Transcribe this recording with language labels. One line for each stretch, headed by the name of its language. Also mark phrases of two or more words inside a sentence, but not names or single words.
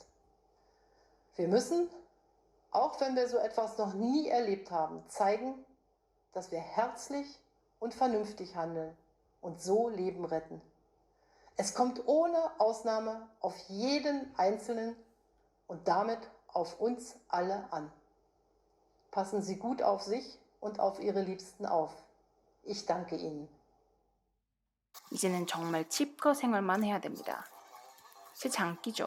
German: Wir müssen, auch wenn wir so etwas noch nie erlebt haben, zeigen, dass wir herzlich und vernünftig handeln und so Leben retten. Es kommt ohne Ausnahme auf jeden Einzelnen und damit auf uns alle an. Passen Sie gut auf sich und auf Ihre Liebsten auf. Ich danke Ihnen.
Korean: 이제는 정말 치과 생활만 해야 됩니다. 제 장기죠.